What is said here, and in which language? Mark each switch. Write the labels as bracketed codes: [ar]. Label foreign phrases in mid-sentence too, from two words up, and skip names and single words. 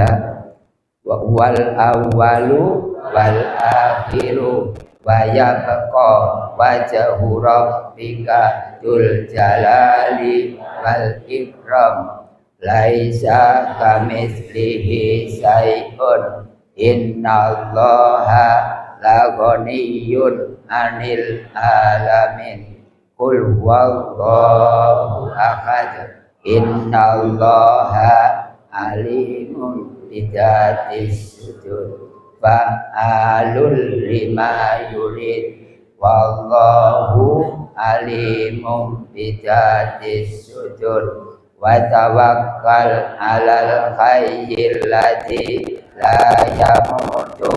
[ar] والأول والآخر ويبقى وجه ربك ذو الجلال والإكرام، ليس كمثله شيء، إن الله لغني عن العالمين. قل هو الله أحد. إن الله عليم بذات الصدور. فعال لما يريد. والله عليم بذات الصدور. وتوكل على الحي الذي لا يموت.